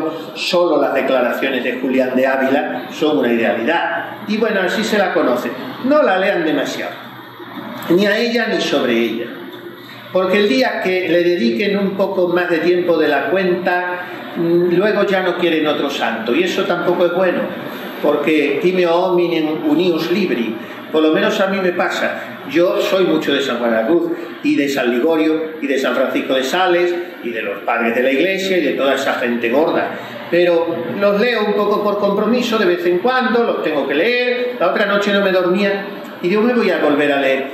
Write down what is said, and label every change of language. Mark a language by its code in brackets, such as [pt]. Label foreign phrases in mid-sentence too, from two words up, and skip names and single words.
[es] Solo las declaraciones de Julián de Ávila son una idealidad, y bueno, así se la conoce. No la lean demasiado, ni a ella ni sobre ella, porque el día que le dediquen un poco más de tiempo de la cuenta, luego ya no quieren otro santo, y eso tampoco es bueno, porque [la] timeo hominem unius libri, [es] por lo menos a mí me pasa. Yo soy mucho de San Juan de la Cruz y de San Ligorio y de San Francisco de Sales y de los padres de la Iglesia y de toda esa gente gorda, pero los leo un poco por compromiso de vez en cuando, los tengo que leer. La otra noche no me dormía y digo, me voy a volver a leer.